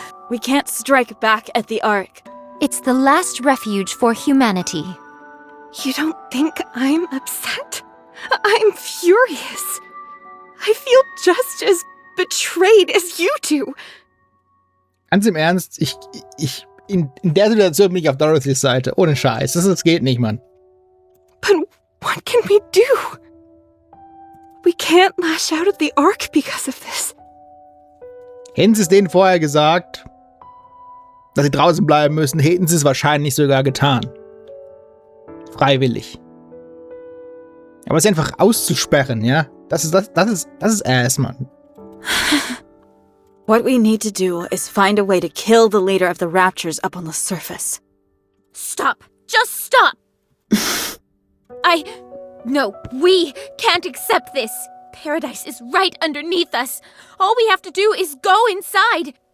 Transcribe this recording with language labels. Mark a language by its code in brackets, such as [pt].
[en] We can't strike back at the Ark. It's the last refuge for humanity. You don't think I'm upset? I'm furious. I feel just as betrayed as you do. [de] Ganz im Ernst, in der Situation bin ich auf Dorothys Seite. Ohne Scheiß. Das geht nicht, Mann. [en] But what can we do? We can't lash out at the Ark because of this. [de] Hätten sie es denen vorher gesagt, dass sie draußen bleiben müssen, hätten sie es wahrscheinlich sogar getan. Freiwillig. Aber es einfach auszusperren, ja? Das ist Ass, Mann. [en] What we need to do is find a way to kill the leader of the Raptures up on the surface. Stop! Just stop! No, we can't accept this. Paradise is right underneath us. All we have to do is go inside.